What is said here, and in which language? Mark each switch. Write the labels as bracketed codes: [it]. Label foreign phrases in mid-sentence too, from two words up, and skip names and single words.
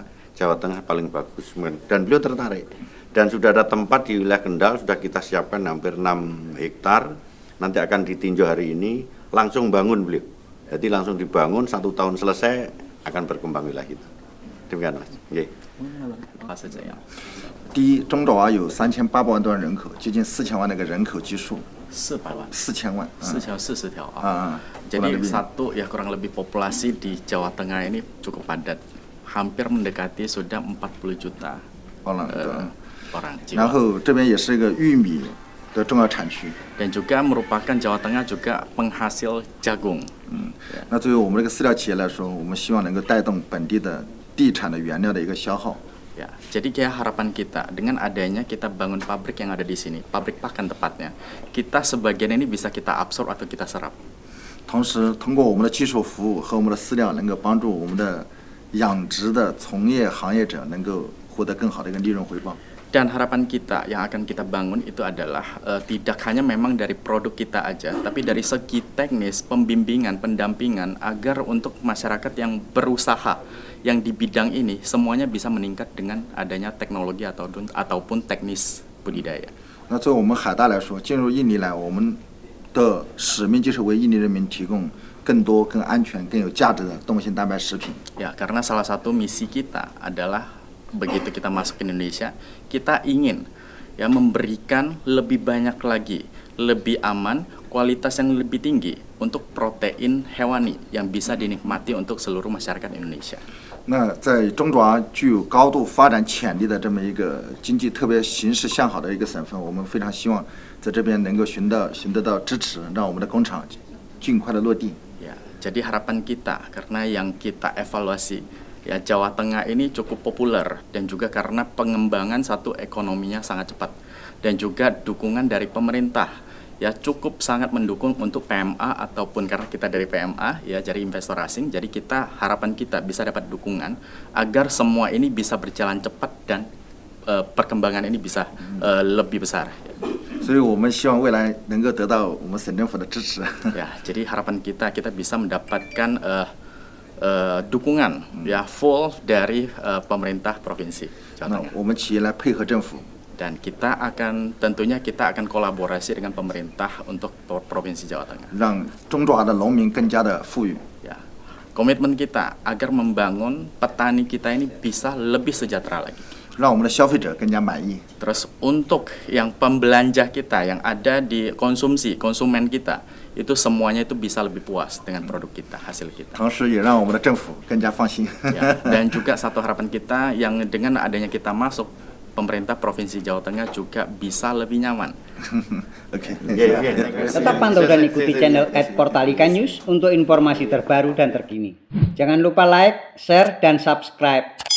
[id] Jawa Tengah paling bagus dan beliau tertarik dan sudah ada tempat di wilayah Kendal sudah kita siapkan hampir 6 hektar nanti akan ditinjau hari ini langsung bangun beliau jadi langsung dibangun 1 tahun selesai akan berkembang wilayah kita demikian Mas. Okay. [zh] 第一，中爪哇有3800万多万人口，接近4000万的一个人口基数。 400 万 4000万 [id] 40 条 jadi satu ya kurang lebih populasi di Jawa Tengah ini cukup padat hampir mendekati sudah 40 juta orang jiwa. [zh] 然后这边也是一个玉米的重要产区 [id] dan juga merupakan Jawa Tengah juga penghasil jagung. [zh] 那作为我们这个饲料企业来说，我们希望能够带动本地的地产的原料的一个消耗。 [id] Ya, jadi kayak harapan kita dengan adanya kita bangun pabrik yang ada di sini, pabrik pakan tepatnya, kita sebagian ini bisa kita absorb atau kita serap. [zh] 同时，通过我们的技术服务和我们的饲料，能够帮助我们的养殖的从业行业者能够获得更好的一个利润回报。 [id] Dan harapan kita yang akan kita bangun itu adalah tidak hanya memang dari produk kita aja, tapi dari segi teknis, pembimbingan, pendampingan agar untuk masyarakat yang berusaha yang di bidang ini semuanya bisa meningkat dengan adanya teknologi ataupun teknis budidaya. [zh] 那作为我们海大来说，进入印尼来，我们的使命就是为印尼人民提供更多、更安全、更有价值的动物性蛋白食品。 [id] Ya, karena salah satu misi kita adalah begitu kita masuk ke Indonesia, kita ingin ya memberikan lebih banyak lagi, lebih aman, kualitas yang lebih tinggi untuk protein hewani yang bisa dinikmati untuk seluruh masyarakat Indonesia. [zh] 那在中爪具有高度发展潜力的这么一个经济特别形势向好的一个省份，我们非常希望在这边能够寻得到支持，让我们的工厂尽快的落地。 [id] Ya, jadi harapan kita karena yang kita evaluasi ya Jawa Tengah ini cukup populer dan juga karena pengembangan satu ekonominya sangat cepat dan juga dukungan dari pemerintah ya cukup sangat mendukung untuk PMA ataupun karena kita dari PMA ya dari investor asing, jadi harapan kita bisa dapat dukungan agar semua ini bisa berjalan cepat dan perkembangan ini bisa lebih besar. [zh] 所以我们希望未来能够得到我们省政府的支持。 [id] Ya, jadi harapan kita bisa mendapatkan dukungan ya full dari pemerintah provinsi Jawa [zh] 那 [id] Tengah. [zh] 我们企业来配合政府， [id] Dan tentunya kita akan kolaborasi dengan pemerintah untuk provinsi Jawa Tengah. [zh] 让中爪的农民更加的富裕。 [id] Ya, komitmen kita agar membangun petani kita ini bisa lebih sejahtera lagi. [zh] 让我们的消费者更加满意。 [id] Terus untuk yang pembelanja kita yang ada di konsumen kita itu semuanya itu bisa lebih puas dengan produk kita, hasil kita. [zh] 同时也让我们的政府更加放心。 [id] Ya, dan juga satu harapan kita yang dengan adanya kita masuk, pemerintah Provinsi Jawa Tengah juga bisa lebih nyaman. [zh] OK。 [id] Tetap pantau dan ikuti channel @portalika News untuk informasi terbaru dan terkini. Jangan lupa [en] like, share, [id] dan subscribe.